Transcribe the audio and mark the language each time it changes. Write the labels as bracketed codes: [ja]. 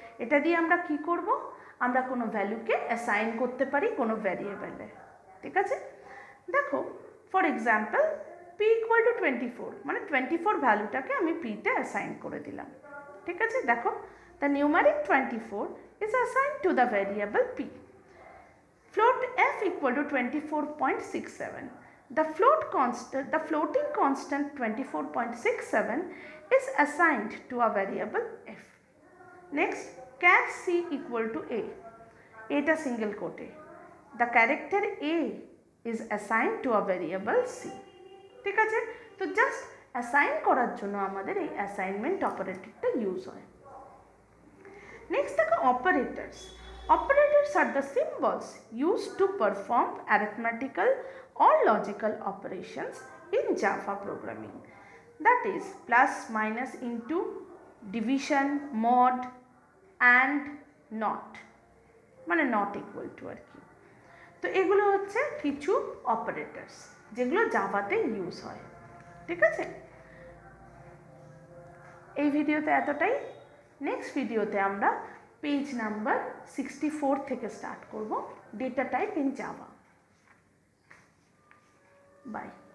[bn] এটা দিয়ে আমরা কি করব, আমরা কোনো ভ্যালুকে অ্যাসাইন করতে পারি কোনো ভ্যারিয়েবলে, ঠিক আছে। দেখো [en] for example P equal to 24, [bn] মানে 24 ভ্যালুটাকে আমি পিতে অ্যাসাইন করে দিলাম, ঠিক আছে। দেখো, [en] The numeric 24 is assign to the variable P. Float f equal to 24.67. The floating constant 24.67 is assigned to a variable f. Next, char c equal to a. [bn] এটা [en] single quote. The character a is assigned to a variable c. [bn] ঠিক আছে, তো just assign করার জন্য আমাদের এই assignment অপারেটরটা use হয়। Next দেখো, operators. [en] Operators are the symbols used to perform arithmetical or logical operations in Java programming, that is plus, minus, into, division, mod and not, [bn] মানে নট ইকুয়াল টু আর কি। তো এগুলো হচ্ছে কিছু অপারেটরস যেগুলো জাভাতে ইউজ হয়, ঠিক আছে। এই ভিডিওতে এতটাই। নেক্সট ভিডিওতে আমরা পেজ নাম্বার 64 থেকে স্টার্ট করব, data type in Java. By.